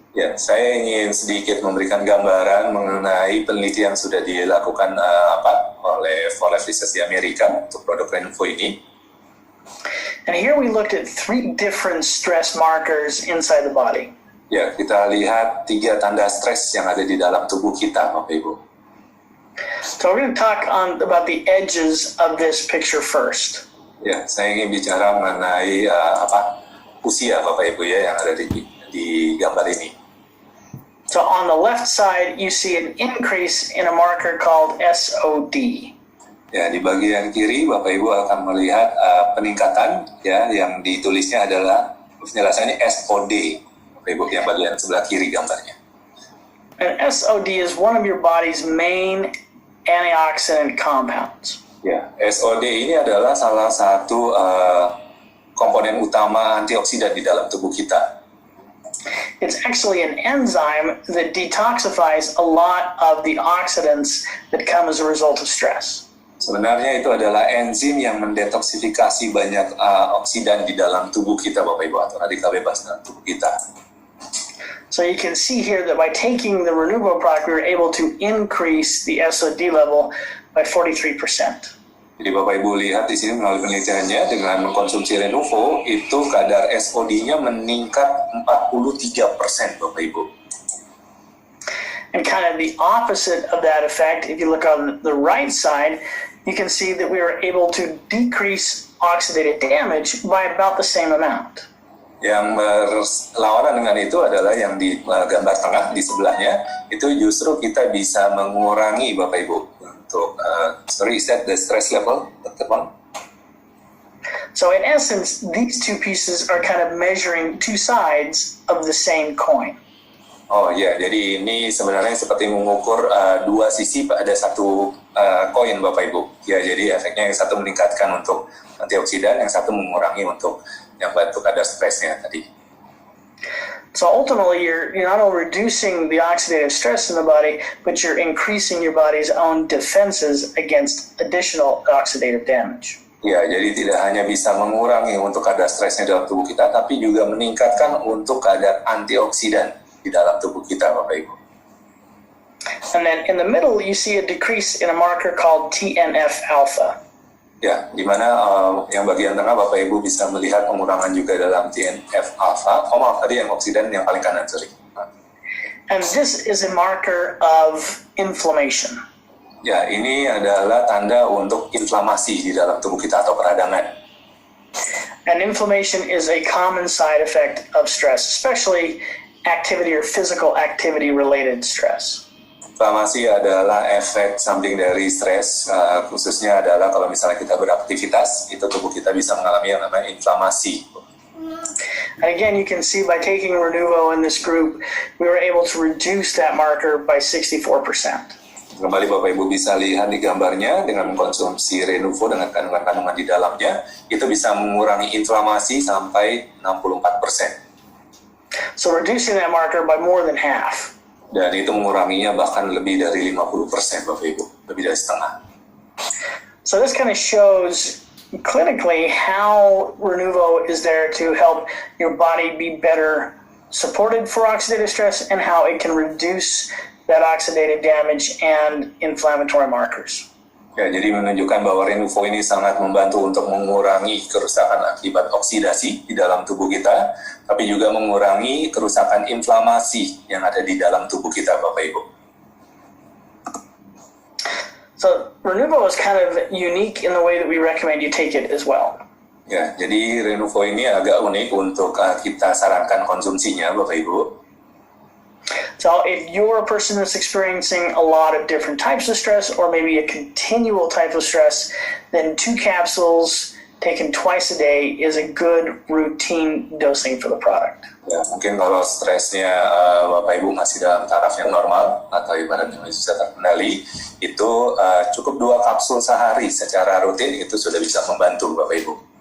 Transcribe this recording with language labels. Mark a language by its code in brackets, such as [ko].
[id] Ya, saya ingin sedikit memberikan gambaran mengenai penelitian yang sudah dilakukan oleh Forest Research di Amerika untuk produk Renuvo ini. [en] And here we looked at 3 different stress markers inside the body. [id] Ya, kita lihat 3 tanda stres yang ada di dalam tubuh kita, Bapak Ibu. [en] So we're going to talk about the edges of this picture first. [id] Ya, saya ingin bicara mengenai usia, Bapak Ibu, ya, yang ada di gambar ini. [en] So on the left side, you see an increase in a marker called SOD. [id] Ya, di bagian kiri Bapak Ibu akan melihat peningkatan, ya, yang ditulisnya adalah penjelasannya SOD. Bapak Ibu, yang bagian sebelah kiri gambarnya. [en] And SOD is one of your body's main antioxidant compounds. [id] Ya, SOD ini adalah salah satu komponen utama antioksidan di dalam tubuh kita. [en] It's actually an enzyme that detoxifies a lot of the oxidants that come as a result of stress. [id] Sebenarnya itu adalah enzim yang mendetoksifikasi banyak oksidan di dalam tubuh kita, Bapak Ibu, atau radikal bebas dalam tubuh kita. [en] So you can see here that by taking the Renuvo product, we were able to increase the SOD level by 43%. [id] Jadi Bapak Ibu lihat di sini melalui penelitiannya dengan mengkonsumsi Renuvo itu kadar SOD-nya meningkat 43%, Bapak Ibu. [en] And kind of the opposite of that effect, if you look on the right side, you can see that we were able to decrease oxidative damage by about the same amount. [id] Yang berlawanan dengan itu adalah yang di gambar tengah di sebelahnya, itu justru kita bisa mengurangi, Bapak Ibu, untuk [en] reset the stress level, [id] teman. [en] So in essence, these two pieces are kind of measuring two sides of the same coin. [id] Oh ya, jadi ini sebenarnya seperti mengukur dua sisi pada satu koin, Bapak Ibu. Ya, jadi efeknya yang satu meningkatkan untuk antioksidan, yang satu mengurangi untuk yang bantu kadar stresnya tadi. [en] So ultimately, you're not only reducing the oxidative stress in the body, but you're increasing your body's own defenses against additional oxidative damage. [id] Ya, jadi tidak hanya bisa mengurangi untuk kadar stresnya dalam tubuh kita, tapi juga meningkatkan untuk kadar antioksidan di dalam tubuh kita, Bapak Ibu. [en] And then in the middle, you see a decrease in a marker called TNF-alpha. [id] Ya, di mana yang bagian tengah Bapak Ibu bisa melihat pengurangan juga dalam TNF-alpha. Oh maaf, tadi yang oksidan yang paling kanan, sorry. [en] And this is a marker of inflammation. [id] Ya, ini adalah tanda untuk inflamasi di dalam tubuh kita atau peradangan. [en] And inflammation is a common side effect of stress, especially activity or physical activity related stress. [id] Inflamasi adalah efek samping dari stres, khususnya adalah kalau misalnya kita beraktivitas, itu tubuh kita bisa mengalami yang namanya inflamasi. [en] And again, you can see by taking Renuvo in this group, we were able to reduce that marker by 64%. [id] Kembali Bapak Ibu bisa lihat di gambarnya, dengan mengkonsumsi Renuvo dengan kandungan-kandungan di dalamnya, itu bisa mengurangi inflamasi sampai 64%. [en] So reducing that marker by more than half. [id] Dan itu menguranginya bahkan lebih dari 50%, Bapak Ibu, lebih dari setengah. [en] So this kind of shows clinically how Renuvo is there to help your body be better supported for oxidative stress and how it can reduce that oxidative damage and inflammatory markers. [id] Ya, jadi menunjukkan bahwa Renuvo ini sangat membantu untuk mengurangi kerusakan akibat oksidasi di dalam tubuh kita, tapi juga mengurangi kerusakan inflamasi yang ada di dalam tubuh kita, Bapak Ibu. [en] So Renuvo is kind of unique in the way that we recommend you take it as well. [id] Ya, jadi Renuvo ini agak unik untuk kita sarankan konsumsinya, Bapak Ibu. [en] So if you're a person that's experiencing a lot of different types of stress or maybe a continual type of stress, then 2 capsules taken twice a day is a good routine dosing for the product. [id] Ya, mungkin kalau stresnya Bapak Ibu masih dalam taraf yang normal atau ibaratnya masih bisa terkendali, itu cukup 2 kapsul sehari secara rutin itu sudah bisa membantu Bapak Ibu.